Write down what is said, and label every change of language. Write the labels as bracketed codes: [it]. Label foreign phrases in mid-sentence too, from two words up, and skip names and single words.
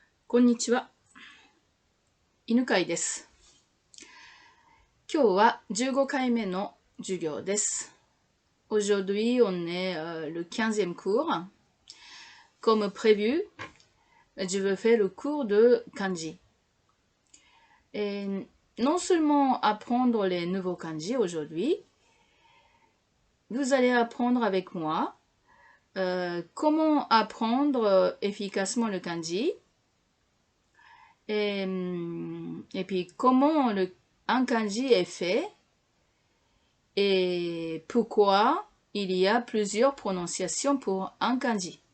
[ja] こんにちは。犬飼です。今日は15回目の授業です。 [fr] Aujourd'hui, on est le 15e cours. Comme prévu, je veux faire le cours de kanji. Et non seulement apprendre les nouveaux kanji aujourd'hui, vous allez apprendre avec moi comment apprendre efficacement le kanji et puis comment un kanji est fait et pourquoi il y a plusieurs prononciations pour un kanji.